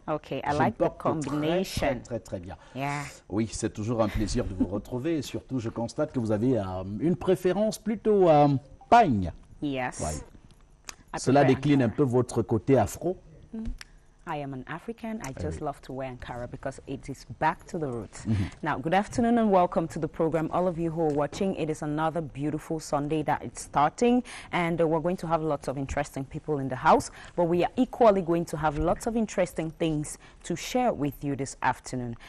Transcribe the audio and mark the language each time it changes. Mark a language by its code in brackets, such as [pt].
[en] Okay, I like the combination. [fr] Très bien. [en] Yeah. [fr] Oui, c'est toujours un plaisir de vous retrouver. Et surtout, je constate que vous avez une préférence plutôt pagne. [en] Yes. [fr] Ouais. Cela décline un peu votre côté afro. [en] I am an African. I just love to wear Ankara because it is back to the roots. Now, good afternoon and welcome to the program. All of you who are watching, it is another beautiful Sunday that it's starting, and we're going to have lots of interesting people in the house, but we are equally going to have lots of interesting things to share with you this afternoon.